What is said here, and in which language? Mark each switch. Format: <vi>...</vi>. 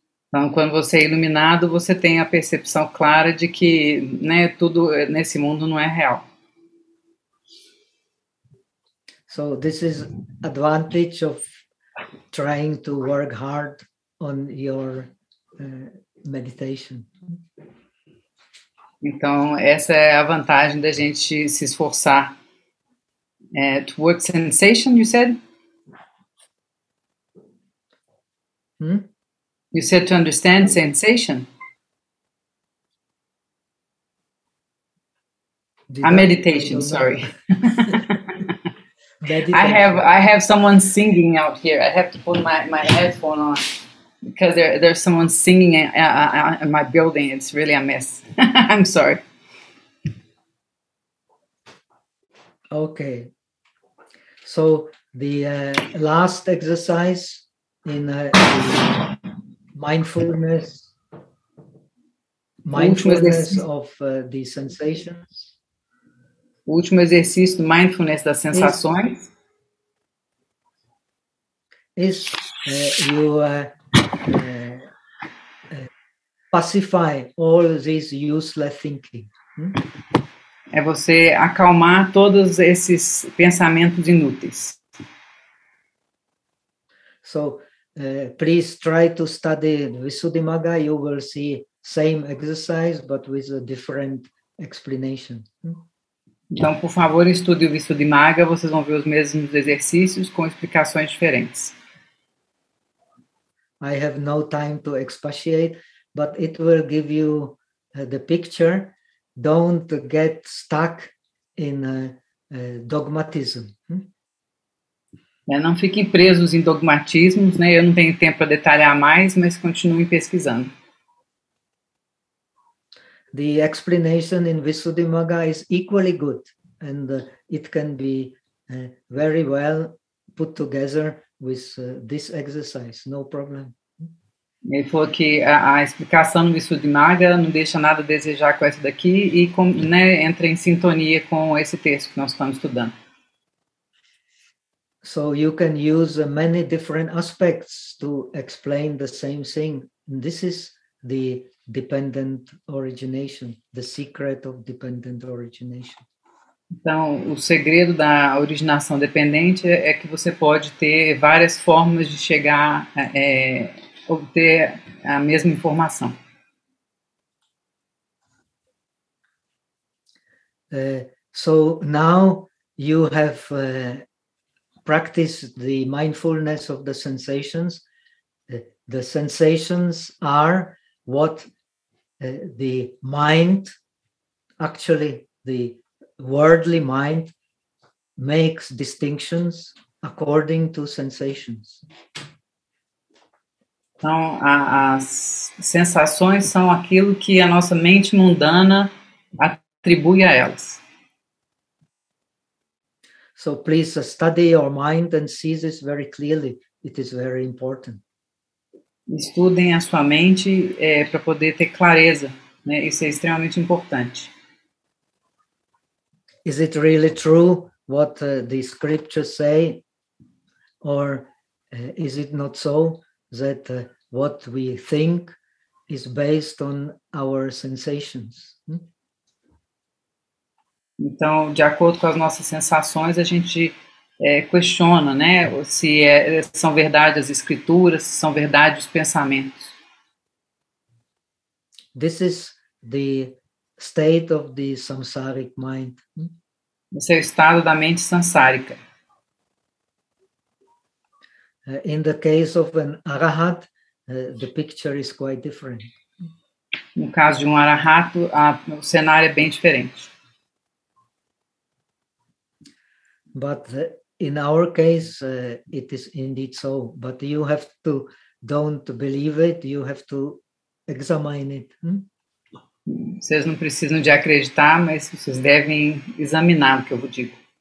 <pt>Então, quando você é iluminado, você tem a percepção clara de que, né, tudo nesse mundo não é real.</pt> <en>So this is advantage of trying to work hard on your meditation.</en> <pt>Então, essa é a vantagem da gente se esforçar.</pt> <en>Toward sensation, you said? You said to understand sensation? Meditation, sorry. Meditation. I have someone singing out here. I have to put my headphone on because there's someone singing in my building. It's really a mess. I'm sorry. Okay. So, the last exercise in mindfulness of the sensations.</en> <pt>O último exercício do mindfulness das sensações.</pt> <en>Is you pacify all this useless thinking. Hmm?</en> <pt>É você acalmar todos esses pensamentos inúteis.</pt> <en>So, please try to study Visuddhimagga. You will see same exercise, but with a different explanation.</en> <pt>Então, por favor, estude o Visuddhimagga. Vocês vão ver os mesmos exercícios com explicações diferentes.</pt> <en>I have no time to expatiate, but it will give you the picture. Don't get stuck in dogmatism.</en> <pt>Não fiquem presos em dogmatismos, né? Eu não tenho tempo para detalhar mais, mas continuem pesquisando.</pt> <en>The explanation in Visuddhimagga is equally good, and it can be very well put together with this exercise. No problem.</en> <pt>Ele falou que a explicação do Visuddhimagga não deixa nada a desejar com essa daqui e com, né, entra em sintonia com esse texto que nós estamos estudando.</pt> <en>So you can use many different aspects to explain the same thing. This is the dependent origination, the secret of dependent origination.</en> <pt>Então, o segredo da originação dependente é que você pode ter várias formas de chegar a obter a mesma informação.</pt> <en>So now you have practiced the mindfulness of the sensations. The sensations are what the mind, actually the worldly mind, makes distinctions according to sensations.</en> <pt>Então, as sensações são aquilo que a nossa mente mundana atribui a elas.</pt> <en>So please study your mind and see this very clearly. It is very important.</en> <pt>Estudem a sua mente para poder ter clareza, né? Isso é extremamente importante.</pt> <en>Is it really true what the scriptures say, or is it not so that what we think is based on our sensations?</en> <pt>Então, de acordo com as nossas sensações, a gente questiona, né, se são verdade as escrituras, se são verdade os pensamentos.</pt> <en>This is the state of the samsaric mind.</en> <pt>Esse é o estado da mente samsárica.</pt> <en>In the case of an arahat, the picture is quite different.</en> <pt>No caso de um arahato, o cenário é bem diferente.</pt> <en>But in our case, it is indeed so. But you have to, don't believe it, you have to examine it.</en> <pt>Vocês não precisam de acreditar, mas vocês devem examinar o que eu vou dizer.</pt>